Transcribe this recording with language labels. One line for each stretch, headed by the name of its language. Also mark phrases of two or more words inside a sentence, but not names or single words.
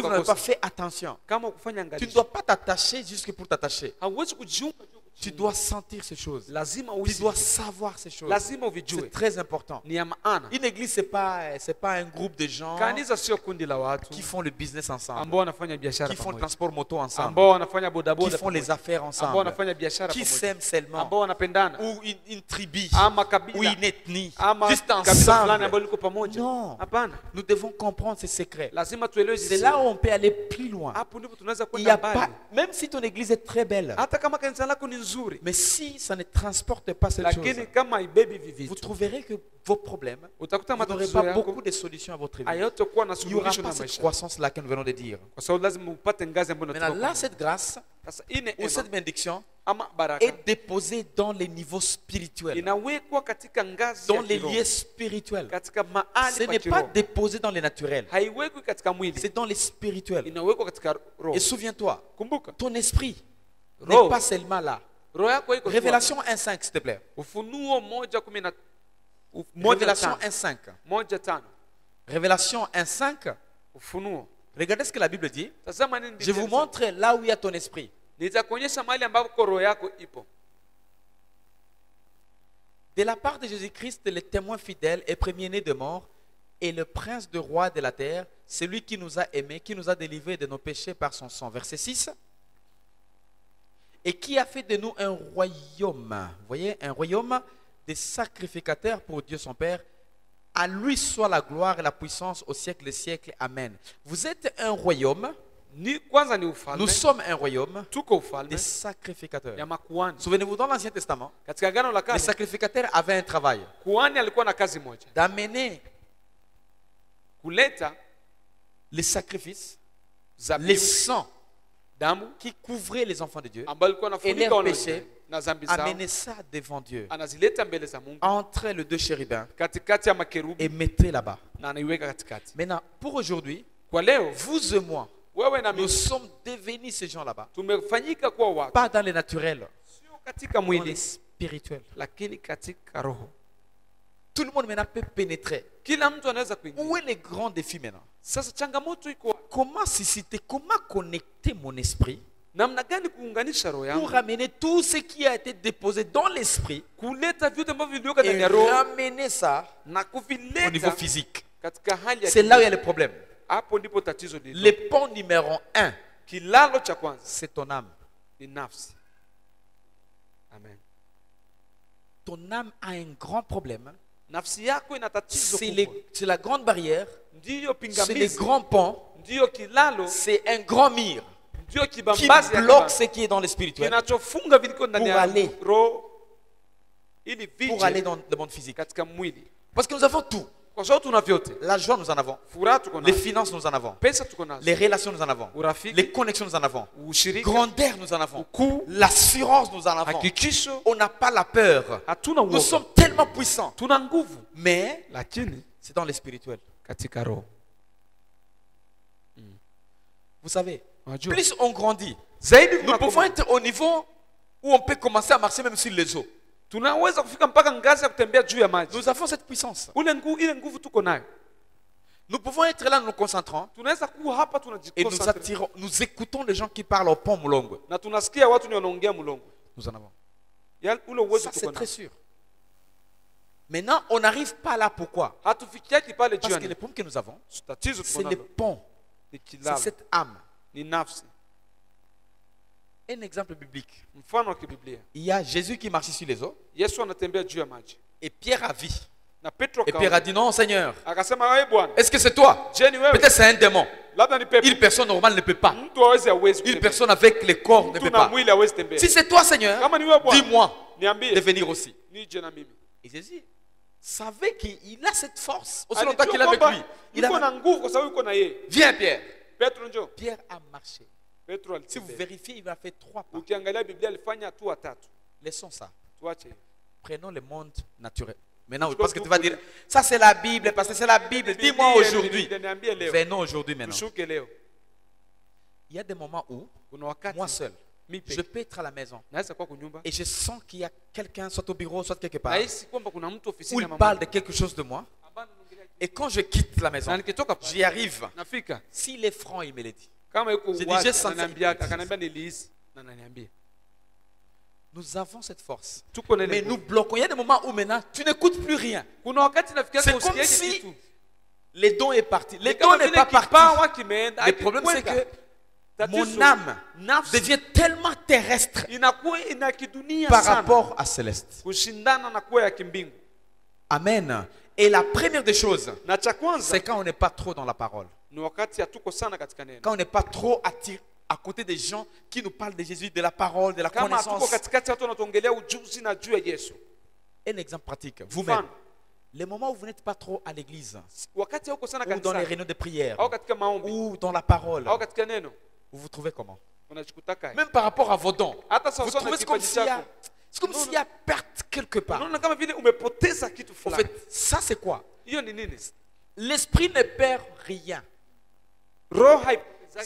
French: Si vous n'avez pas
Swahili: ukakosa.
French: fait attention,
Swahili: Kama kufanya
French: tu ne
Swahili: angalisho,
French: dois pas t'attacher juste pour t'attacher.
Swahili: hauwezi kujiunga.
French: Tu dois sentir ces choses.
Swahili: Lazima
French: Tu
Swahili: uishi.
French: dois savoir ces choses.
Swahili: Lazima
French: C'est
Swahili: uvijue.
French: très important.
Swahili: Ni ya maana.
French: Une église, c'est pas un groupe de gens
Swahili: Kanisa sio kundi la watu
French: qui font le business ensemble,
Swahili: ambao wanafanya biashara
French: qui font le
Swahili: pamoja,
French: transport moto ensemble,
Swahili: ambao wanafanya
French: qui
Swahili: bodaboda
French: font les
Swahili: pamoja,
French: affaires
Swahili: ambao
French: ensemble,
Swahili: wanafanya biashara
French: qui
Swahili: pamoja,
French: s'aiment seulement,
Swahili: ambao wanapendana
French: ou une tribu,
Swahili: ama
French: ou
Swahili: kabila
French: une ethnie,
Swahili: ama
French: juste
Swahili: kabila fulani ambao
French: ensemble.
Swahili: liko pamoja.
French: Non.
Swahili: Hapana,
French: Nous devons comprendre ces secrets.
Swahili: lazima tuelewe
French: C'est
Swahili: hizi
French: là
Swahili: siri.
French: où on peut aller plus loin.
Swahili: Hapo ndipo tunaweza
French: Il y a
Swahili: kwenda
French: pas,
Swahili: mbali.
French: même si ton église est très belle,
Swahili: Hata kama kanisa lako ni nzuri,
French: mais si ça ne transporte pas cette chose,
Swahili: lakini kama haibebi hivi
French: vous
Swahili: vitu,
French: trouverez que vos problèmes,
Swahili: utakuta
French: vous n'aurez
Swahili: matatizo
French: pas beaucoup
Swahili: yako
French: de solutions à votre vie.
Swahili: hayatakuwa na
French: Il n'y aura
Swahili: suluhisho
French: pas
Swahili: na
French: cette
Swahili: maisha,
French: croissance-là que nous venons de dire.
Swahili: kwa sababu lazima upate ngazi ambayo
French: Maintenant,
Swahili: unatoka.
French: là, cette grâce
Swahili: Sasa hii
French: ou
Swahili: neema
French: cette bénédiction
Swahili: ama baraka
French: est déposée dans les niveaux spirituels,
Swahili: inawekwa katika ngazi
French: dans
Swahili: ya
French: les
Swahili: kiroho,
French: lieux spirituels.
Swahili: katika
French: Ce
Swahili: mahali pa
French: n'est pas
Swahili: kiroho.
French: déposé dans les naturels,
Swahili: Haiwekwi katika mwili,
French: c'est dans les spirituels.
Swahili: inawekwa katika roho.
French: Et souviens-toi,
Swahili: Kumbuka,
French: ton esprit
Swahili: Roho.
French: n'est pas seulement là.
Swahili: roho yako iko tu
French: Révélation 1.5, s'il te plaît.
Swahili: hapo. Ufunuo 1:10
French: Révélation 1.5.
Swahili: 1:5.
French: Révélation 1.5.
Swahili: Ufunuo.
French: Regardez ce que la Bible dit.
Swahili: Tazama nini
French: Je vous
Swahili: Biblia
French: montre là où il y a ton esprit.
Swahili: nitakuonyesha mahali ambapo roho yako ipo.
French: De la part de Jésus-Christ, le témoin fidèle et premier-né de mort, et le prince de roi de la terre, celui qui nous a aimés, qui nous a délivrés de nos péchés par son sang. Verset 6. Et qui a fait de nous un royaume. Vous voyez, un royaume des sacrificateurs pour Dieu son Père. À lui soit la gloire et la puissance au siècle des siècles. Amen. Vous êtes un royaume.
Swahili: Ni kwanza ni ufalme.
French: Nous sommes un royaume
Swahili: Tuko ufalme
French: des sacrificateurs.
Swahili: ya makuhani.
French: Souvenez-vous, dans l'Ancien Testament,
Swahili: Katika agano la
French: les
Swahili: kale,
French: sacrificateurs avaient un travail
Swahili: kuhani alikuwa na kazi moja,
French: d'amener
Swahili: kuleta
French: les sacrifices, les
Swahili: zabibu,
French: sangs
Swahili: damu
French: qui couvraient les enfants de Dieu,
Swahili: ambayo alikuwa
French: et
Swahili: anafunika
French: leurs
Swahili: wana wa
French: péchés,
Swahili: Israeli na dhambi zao,
French: amener ça devant Dieu,
Swahili: anazileta mbele za Mungu
French: entre les deux chérubins,
Swahili: katikati ya makerubi
French: et mettez là-bas.
Swahili: na anaiweka katikati.
French: Maintenant, pour aujourd'hui,
Swahili: Kwa leo
French: vous et moi,
Swahili: wewe na
French: nous
Swahili: mimi
French: sommes devenus ces gens là-bas.
Swahili: tumefanyika kuwa watu,
French: Pas dans les naturels,
Swahili: sio katika
French: dans les
Swahili: mwili,
French: spirituels.
Swahili: lakini katika roho.
French: Tout le monde maintenant peut pénétrer.
Swahili: Kila mtu anaweza kuingia.
French: Où est le grand défi maintenant?
Swahili: Sasa changamoto iko wapi?
French: Comment susciter, comment connecter mon esprit
Swahili: Namna gani kuunganisha roho
French: pour
Swahili: yangu,
French: ramener tout ce qui a été déposé dans l'esprit
Swahili: kuleta vyote ambavyo vilivyoka ndani
French: et
Swahili: ya roho
French: ramener ça
Swahili: na
French: au niveau
Swahili: kuvileta
French: physique?
Swahili: katika hali ya
French: C'est là où il y a
Swahili: kimwili.
French: le problème.
Swahili: Hapo ndipo tatizo
French: Le
Swahili: lilipo.
French: pont numéro 1,
Swahili: Kilalo cha kwanza
French: c'est ton âme.
Swahili: ni nafsi.
French: Amen. Ton âme a un grand problème.
Swahili: Nafsi yako ina tatizo kubwa.
French: C'est la grande barrière,
Swahili: Ndiyo
French: c'est le
Swahili: pingamizi,
French: grand pont,
Swahili: ndiyo kilalo,
French: c'est un grand mur
Swahili: ndiyo
French: qui
Swahili: kibambazi ya
French: bloque
Swahili: kibambazi.
French: ce qui est dans le spirituel
Swahili: Kinachofunga viliko ndani
French: Pour
Swahili: ya
French: aller.
Swahili: roho ili
French: pour aller
Swahili: vije
French: dans le monde physique.
Swahili: katika mwili.
French: Parce que nous avons tout.
Swahili: Kwa sababu tuna vyote.
French: La joie, nous en avons.
Swahili: Furaha tuko
French: Les
Swahili: nayo,
French: finances, nous en avons.
Swahili: pesa tuko nazo,
French: Les relations, nous en avons.
Swahili: urafiki,
French: Les connexions, nous en avons.
Swahili: ushirika,
French: Grandeur, nous en avons.
Swahili: ukuu,
French: L'assurance, nous en avons.
Swahili: hakikisho,
French: On n'a pas la peur.
Swahili: hatuna
French: Nous
Swahili: uoga,
French: sommes tellement puissants.
Swahili: tuna nguvu,
French: Mais
Swahili: lakini
French: c'est dans le spirituel.
Swahili: katika roho.
French: Vous savez,
Swahili: Unajua,
French: plus on grandit,
Swahili: zaidi
French: nous pouvons
Swahili: tunakoma,
French: être au niveau où on peut commencer à marcher même sur les eaux.
Swahili: tunaweza kufika mpaka ngazi ya kutembea juu ya maji.
French: Nous avons cette puissance.
Swahili: Ile nguvu tuko nayo.
French: Nous pouvons être là, nous nous concentrons
Swahili: Tunaweza kuwa hapa
French: et nous
Swahili: tunajikonsentre
French: attirons, nous écoutons les gens qui parlent au pont Moulongo.
Swahili: na tunasikia watu ni wanaongea mlongo.
French: Nous en avons.
Swahili: Ule uwezo
French: Ça,
Swahili: tuko
French: c'est très
Swahili: nao.
French: sûr. Maintenant, on n'arrive pas là. Pourquoi?
Swahili: Hatufikiaki pale juu
French: Parce
Swahili: ya
French: que le
Swahili: nini?
French: problème que nous avons,
Swahili: Tatizo
French: c'est
Swahili: tuko
French: le
Swahili: nalo
French: pont,
Swahili: ni
French: c'est
Swahili: kilalo,
French: cette âme.
Swahili: ni nafsi.
French: Un exemple biblique.
Swahili: Mfano wa kibiblia,
French: Il y a Jésus qui marchait sur les eaux
Swahili: Yesu anatembea juu ya maji
French: et Pierre a vu.
Swahili: na Petro
French: Et Pierre a dit non, Seigneur,
Swahili: akasema, wewe Bwana,
French: est-ce que c'est toi?
Swahili: je ni wewe?
French: Peut-être c'est un démon.
Swahili: labda ni pepo.
French: Une personne normale ne peut pas.
Swahili: Mtu hawezi
French: Une
Swahili: kutembea.
French: personne avec le corps ne
Swahili: Mtu
French: peut
Swahili: na
French: pas.
Swahili: mwili hawezi tembea.
French: Si c'est toi, Seigneur,
Swahili: Kama ni wewe Bwana,
French: dis-moi de
Swahili: niambie
French: venir aussi.
Swahili: nije na mimi.
French: Et Jésus savait qu'il a cette force. Aussi longtemps
Swahili: Alijua
French: qu'il est avec
Swahili: kwamba
French: lui. Il
Swahili: yuko
French: a...
Swahili: na nguvu kwa sababu yuko na yeye.
French: Viens, Pierre.
Swahili: Petro njoo.
French: Pierre a marché.
Swahili: Petro
French: Si vous
Swahili: alitembea.
French: vérifiez, il a fait 3 pas.
Swahili: Ukiangalia Biblia alifanya hatua 3.
French: Laissons ça.
Swahili: Tuache.
French: Prenons le monde naturel. Maintenant, parce que tu vas dire, ça c'est la Bible, parce que c'est la Bible. Dis-moi aujourd'hui.
Swahili: Niambie leo.
French: Venons aujourd'hui maintenant.
Swahili: Tushuke leo.
French: Il y a des moments où,
Swahili: Kuna wakati
French: moi seul,
Swahili: mimi
French: je peux être à la maison
Swahili: naweza kwa kunyumba.
French: et je sens qu'il y a quelqu'un, soit au bureau, soit quelque part,
Swahili: Nahisi kwamba kuna mtu
French: où
Swahili: ofisini
French: il
Swahili: ya
French: parle
Swahili: mama.
French: de quelque chose de moi.
Swahili: Ambaye anaongelea kitu.
French: Et quand je quitte la maison,
Swahili: Na nikitoka pale,
French: j'y arrive.
Swahili: nafika.
French: S'il est franc, il me le dit.
Swahili: Kama yuko
French: J'ai
Swahili: wazi,
French: déjà senti-
Swahili: ananiambia akaniambia nilihisi na ananiambia.
French: Nous avons cette force.
Swahili: Tuko na
French: Mais
Swahili: ile.
French: nous bloquons. Il y a des moments où maintenant, tu n'écoutes plus rien.
Swahili: Kuna wakati nafikia
French: C'est
Swahili: usikie
French: comme si
Swahili: kitu.
French: les dons est parti. Les
Swahili: Ni kama
French: dons n'est
Swahili: vile
French: pas parti.
Swahili: kipawa kimeenda.
French: Le problème, c'est
Swahili: hakikwenda.
French: que mon
Swahili: Tatizo,
French: âme
Swahili: nafsi
French: devient tellement terrestre
Swahili: inakuwa ina kidunia
French: par
Swahili: sana
French: rapport à céleste.
Swahili: kushindana na kuwa ya kimbingu.
French: Amen. Et la première des choses,
Swahili: Na cha kwanza
French: c'est quand on n'est pas trop dans la parole.
Swahili: ni wakati hatuko sana katika neno.
French: Quand on n'est pas trop attiré à côté des gens qui nous parlent de Jésus, de la parole, de la
Swahili: Kama hatuko
French: connaissance.
Swahili: katikati watu wanatuongelea ujuzi na juu ya Yesu.
French: Un exemple pratique. Vous-même,
Swahili: Mfano,
French: les moments où vous n'êtes pas trop à l'église,
Swahili: wakati hauko sana
French: ou dans les
Swahili: kanisani
French: réunions de prière,
Swahili: au katika maombi
French: ou dans la parole,
Swahili: au katika neno
French: vous vous trouvez comment?
Swahili: unajikutaka.
French: Même par rapport à vos dons,
Swahili: Hata
French: vous
Swahili: sawa sawa
French: trouvez
Swahili: na
French: c'est comme
Swahili: kipaji
French: s'il y a,
Swahili: chako.
French: c'est comme s'il y a perte quelque part.
Swahili: Unaona kama vile umepoteza kitu
French: En
Swahili: fulani.
French: fait, ça c'est quoi?
Swahili: Hiyo ni nini?
French: L'esprit ne perd rien.
Swahili: Roho haipotezaki